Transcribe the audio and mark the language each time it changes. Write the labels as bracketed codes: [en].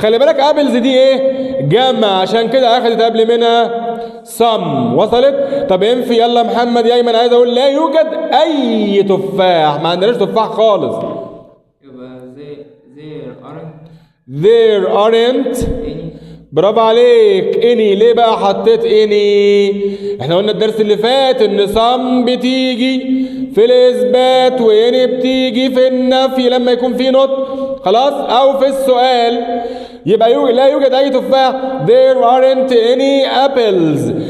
[ar] خلي بالك apples دي ايه؟ جمع، عشان كده اخدت قبل منها some. وصلت؟ طب انفي يلا محمد يا ايمن. عايز اقول لا يوجد اي تفاح، ما عندناش تفاح خالص. يبقى [en] there aren't There aren't. any. [ar] برافو عليك. اني ليه بقى حطيت اني؟ احنا قلنا الدرس اللي فات ان صم بتيجي في الاثبات واني بتيجي في النفي لما يكون في نطق، خلاص، او في السؤال. يبقى لا يوجد اي تفاح. [en] There aren't any apples.